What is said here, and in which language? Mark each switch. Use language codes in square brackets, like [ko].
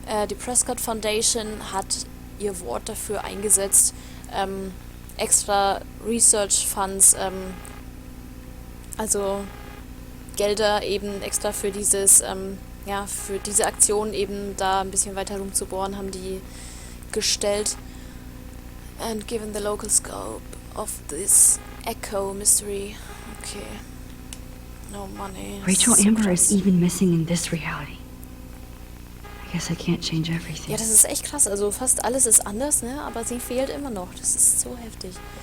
[de] Die Prescott Foundation hat ihr Wort dafür eingesetzt, extra Research Funds, also Gelder eben extra für dieses, für diese Aktion eben da ein bisschen weiter rumzubohren, haben die gestellt. [en] And given the local scope of this echo mystery, okay, no money. Rachel Amber is even missing in this reality. I guess I can't change everything. [de] Ja, das ist echt krass. Also fast alles ist anders, ne? Aber sie fehlt immer noch. Das ist so heftig.